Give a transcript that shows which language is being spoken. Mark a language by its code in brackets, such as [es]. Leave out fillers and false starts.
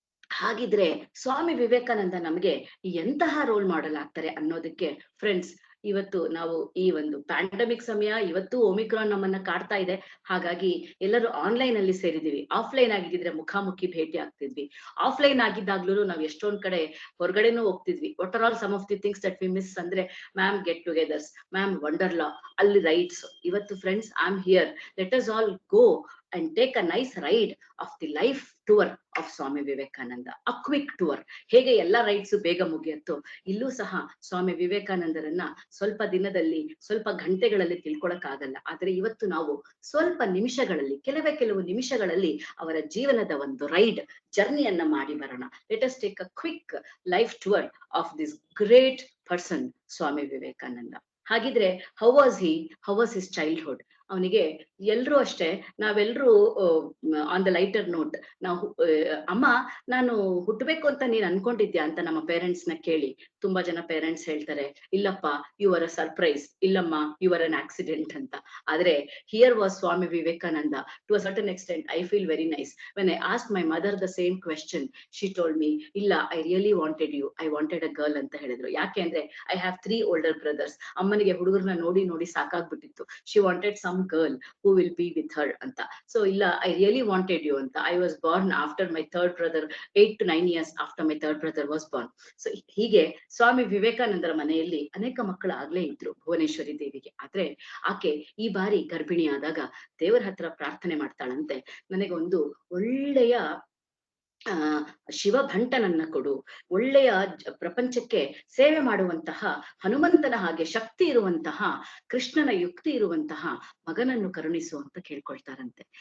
[kn] ಹಾಗಿದ್ರೆ ಸ್ವಾಮಿ ವಿವೇಕಾನಂದ ನಮ್ಗೆ ಎಂತಹ ರೋಲ್ ಮಾಡೆಲ್ ಆಗ್ತಾರೆ ಅನ್ನೋದಕ್ಕೆ ಫ್ರೆಂಡ್ಸ್, ಇವತ್ತು ನಾವು ಈ ಒಂದು ಪ್ಯಾಂಡಮಿಕ್ ಸಮಯ, ಇವತ್ತು ಒಮಿಕ್ರಾನ್ ನಮ್ಮನ್ನ ಕಾಡ್ತಾ ಇದೆ. ಹಾಗಾಗಿ ಎಲ್ಲರೂ ಆನ್ಲೈನ್ ಅಲ್ಲಿ ಸೇರಿದೀವಿ. ಆಫ್ಲೈನ್ ಆಗಿದ್ರೆ ಮುಖಾಮುಖಿ ಭೇಟಿ ಆಗ್ತಿದ್ವಿ. ಆಫ್ಲೈನ್ ಆಗಿದ್ದಾಗ್ಲೂ ನಾವು ಎಷ್ಟೊಂದ್ ಕಡೆ ಹೊರಗಡೆನೂ ಹೋಗ್ತಿದ್ವಿ. [en] What are all some of the things that we miss ಅಂದ್ರೆ, ma'am get togethers, ma'am Wonderla, ಅಲ್ಲಿ rides. ಇವತ್ತು friends, I am here, let us all go and take a nice ride of the life tour of Swami Vivekananda, a quick tour. [kn] ಹೇಗೆ ಎಲ್ಲಾ rides ಬೇಗ ಮುಗಿಯುತ್ತೋ, ಇಲ್ಲೂ ಸಹ ಸ್ವಾಮಿ ವಿವೇಕಾನಂದರನ್ನ ಸ್ವಲ್ಪ ದಿನದಲ್ಲಿ, ಸ್ವಲ್ಪ ಗಂಟೆಗಳಲ್ಲಿ ತಿಳ್ಕೊಳಕ್ ಆಗಲ್ಲ. ಆದ್ರೆ ಇವತ್ತು ನಾವು ಸ್ವಲ್ಪ ನಿಮಿಷಗಳಲ್ಲಿ, ಕೆಲವು ನಿಮಿಷಗಳಲ್ಲಿ ಅವರ ಜೀವನದ ಒಂದು ರೈಡ್ ಜರ್ನಿಯನ್ನ ಮಾಡಿ ಬರೋಣ. [en] Let us take a quick life tour of this great person Swami Vivekananda. [kn] ಹಾಗಿದ್ರೆ [en] How was his childhood? [kn] ಅವನಿಗೆ ಎಲ್ರೂ ಅಷ್ಟೇ, ನಾವೆಲ್ರೂ [en] on the lighter note, [kn] ನಾವು ಅಮ್ಮ ನಾನು ಹುಟ್ಟಬೇಕು ಅಂತ ನೀನ್ ಅನ್ಕೊಂಡಿದ್ಯಾ ಅಂತ ನಮ್ಮ ಪೇರೆಂಟ್ಸ್ ನ ಕೇಳಿ ತುಂಬಾ ಜನ ಪೇರೆಂಟ್ಸ್ ಹೇಳ್ತಾರೆ, ಇಲ್ಲಪ್ಪ [en] you are a surprise, [kn] ಇಲ್ಲಮ್ಮ [en] you are an accident [kn] ಅಂತ. [en] ಆದ್ರೆ here was Swami Vivekananda. To a certain extent I feel very nice. When I ask my mother the same question, she told me, ಇಲ್ಲ, I really wanted you, I wanted a girl [kn] ಅಂತ ಹೇಳಿದ್ರು. ಯಾಕೆ ಅಂದ್ರೆ [en] I have 3 older brothers. [kn] ಅಮ್ಮನಿಗೆ ಹುಡುಗರನ್ನ ನೋಡಿ ಸಾಕಾಗ್ಬಿಟ್ಟಿತ್ತು. [en] She wanted some girl who will be with her ಅಂತ. So ಇಲ್ಲ, I really wanted you ಅಂತ. I was born after my third brother, 8 to 9 years after my third brother was born. [kn] So ಹೀಗೆ ಸ್ವಾಮಿ ವಿವೇಕಾನಂದರ ಮನೆಯಲ್ಲಿ ಅನೇಕ ಮಕ್ಕಳು ಆಗ್ಲೇ ಇದ್ರು ಭುವನೇಶ್ವರಿ ದೇವಿಗೆ. ಆದ್ರೆ ಆಕೆ ಈ ಬಾರಿ ಗರ್ಭಿಣಿಯಾದಾಗ ದೇವರ ಹತ್ರ ಪ್ರಾರ್ಥನೆ ಮಾಡ್ತಾಳಂತೆ, ನನಗೆ ಒಂದು ಒಳ್ಳೆಯ ಶಿವಭಂಟನನ್ನ ಕೊಡು, ಒಳ್ಳೆಯ ಪ್ರಪಂಚಕ್ಕೆ ಸೇವೆ ಮಾಡುವಂತಹ ಹನುಮಂತನ ಹಾಗೆ ಶಕ್ತಿ ಇರುವಂತಹ, ಕೃಷ್ಣನ ಯುಕ್ತಿ ಇರುವಂತಹ ಮಗನನ್ನು ಕರುಣಿಸು ಅಂತ ಕೇಳ್ಕೊಳ್ತಾರಂತೆ.